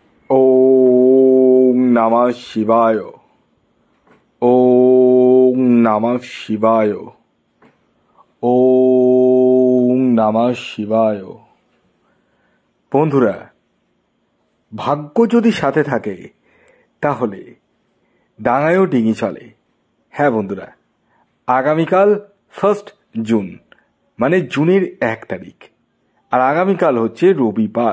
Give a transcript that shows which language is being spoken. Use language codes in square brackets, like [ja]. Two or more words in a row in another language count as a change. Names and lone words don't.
[sa] ওম নমঃ শিবায়। ওম নমঃ শিবায়। ওম নমঃ শিবায়। [bn] বন্ধুরা, ভাগ্য যদি সাথে থাকে তাহলে ডাঙায়ও ডিঙি চলে। হ্যাঁ বন্ধুরা, আগামীকাল 1 জুন মানে জুনের 1 তারিখ, আর আগামীকাল হচ্ছে রবিবার।